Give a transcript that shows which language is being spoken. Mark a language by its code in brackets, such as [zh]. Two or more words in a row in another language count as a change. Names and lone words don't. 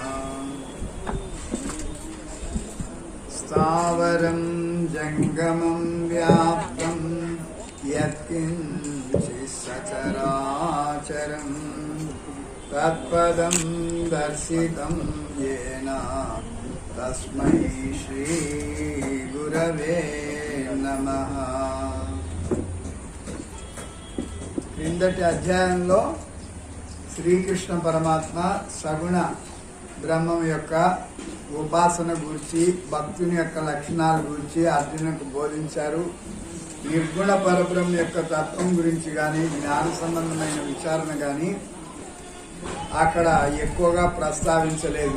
[sa] स्थावरं जङ्गमं व्याप्तं यत्किञ्चित् सचराचरं तत्पदं दर्शितं येन तस्मै श्रीगुरवे नमः। [te] క్రిందటి అధ్యాయంలో శ్రీకృష్ణ పరమాత్మ సగుణ బ్రహ్మం యొక్క ఉపాసన గురించి, భక్తుని యొక్క లక్షణాల గురించి అర్జునుకు బోధించారు. నిర్గుణ పరబ్రహ్మ యొక్క తత్వం గురించి కానీ, జ్ఞాన సంబంధమైన విచారణ కానీ అక్కడ ఎక్కువగా ప్రస్తావించలేదు.